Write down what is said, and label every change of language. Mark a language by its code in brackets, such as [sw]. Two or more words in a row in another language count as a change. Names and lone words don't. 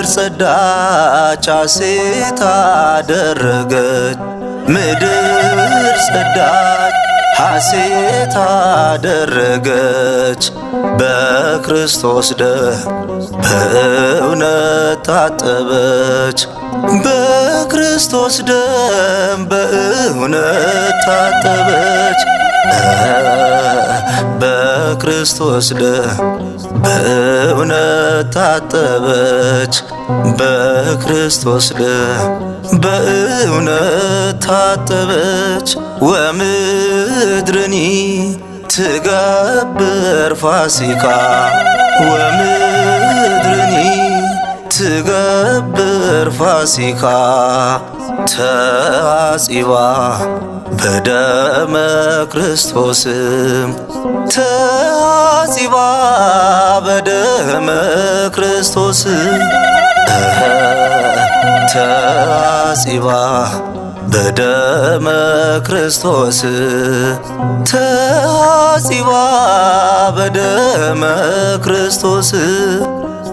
[am] ጸዳች ሐሴት አደረገች ምድር ጸዳች ሐሴት አደረገች በክርስቶስ ደም በእውነት ታጠበች በክርስቶስ ደም በእውነት ታጠበች በክርስቶስ ደም በእውነት ታጠበች በክርስቶስ ደም በእውነት ታጠበች። ወምድርኒ [gez] ትገብር ፋሲካ ወምድርኒ ትገብር ፋሲካ ተሐጺባ በደመ ክርስቶስ ተሐጺባ በደመ ክርስቶስ ተሐጺባ በደመ ክርስቶስ ተሐጺባ በደመ ክርስቶስ